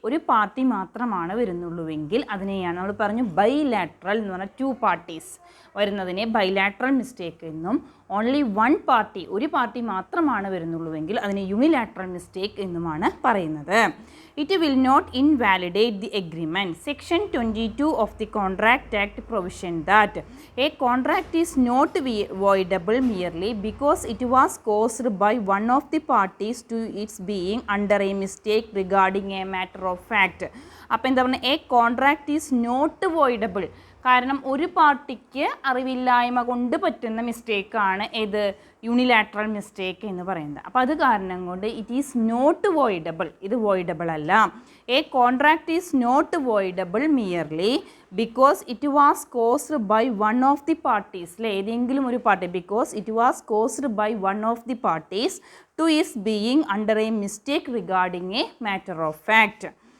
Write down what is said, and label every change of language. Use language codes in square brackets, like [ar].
[ml] ഒരു പാർട്ടി മാത്രമാണ് വരുന്നുള്ളൂവെങ്കിൽ അതിനെയാണ് നമ്മൾ പറഞ്ഞു ബൈലാട്രൽ എന്ന് പറഞ്ഞാൽ [en] two parties [ml] വരുന്നതിനെ ബൈലാട്രൽ മിസ്റ്റേക്ക് എന്നും, [en] only one party [ml] ഒരു പാർട്ടി മാത്രമാണ് വരുന്നുള്ളൂവെങ്കിൽ അതിനെ യൂണിലാട്രൽ മിസ്റ്റേക്ക് എന്നുമാണ് പറയുന്നത്. [en] It will not invalidate the agreement. Section 22 of the contract act provision that a contract is not voidable merely because it was caused by one of the parties to its being under a mistake regarding a matter of fact. [ml] അപ്പോൾ എന്താ പറയുക, [en] a contract is not voidable, [ml] കാരണം ഒരു പാർട്ടിക്ക് അറിവില്ലായ്മ കൊണ്ട് പറ്റുന്ന മിസ്റ്റേക്കാണ് ഏത് യൂണിലാട്രൽ മിസ്റ്റേക്ക് എന്ന് പറയുന്നത്. അപ്പോൾ അത് കാരണം കൊണ്ട് [en] it is not voidable, [ml] ഇത് വോയിഡബിൾ അല്ല. [en] a contract is not voidable merely because it was caused by one of the parties, [ml] ഏതെങ്കിലും ഒരു party, [en] Because it was caused by one of the parties to is being under a mistake regarding a matter of fact.